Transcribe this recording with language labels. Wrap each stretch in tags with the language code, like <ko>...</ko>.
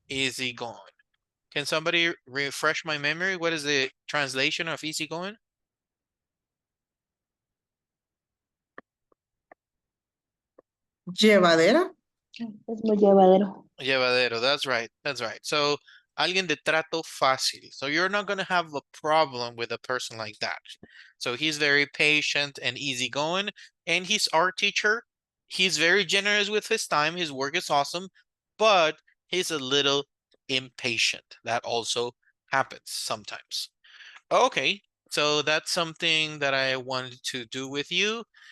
<en>easygoing. Can somebody refresh my memory? What is the translation of easygoing?</en> <es>Llevadera. Es muy llevadero.</es> <en>Llevadero, that's right, that's right.</en> <es>So, alguien de trato fácil.</es> <en>So you're not going to have a problem with a person like that. So he's very patient and easygoing, and he's our teacher. He's very generous with his time. His work is awesome, but he's a little impatient. That also happens sometimes. Okay, so that's something that I wanted to do with you.</en>